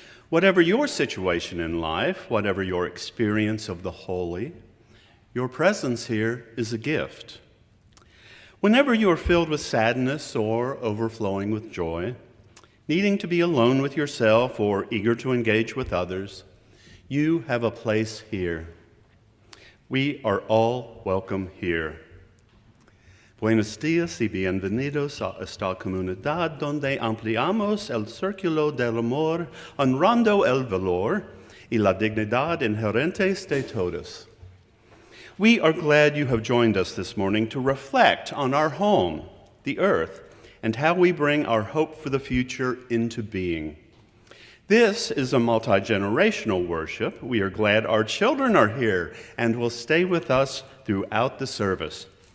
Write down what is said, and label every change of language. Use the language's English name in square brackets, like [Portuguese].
[English] Whatever your situation in life, whatever your experience of the holy, your presence here is a gift. Whenever you are filled with sadness or overflowing with joy, needing to be alone with yourself or eager to engage with others, you have a place here. We are all welcome here. [Spanish] Buenos días y bienvenidos a esta comunidad donde ampliamos el círculo del amor, honrando el valor y la dignidad inherentes de todos. [English] We are glad you have joined us this morning to reflect on our home, the earth, and how we bring our hope for the future into being. This is a multi-generational worship. We are glad our children are here and will stay with us throughout the service.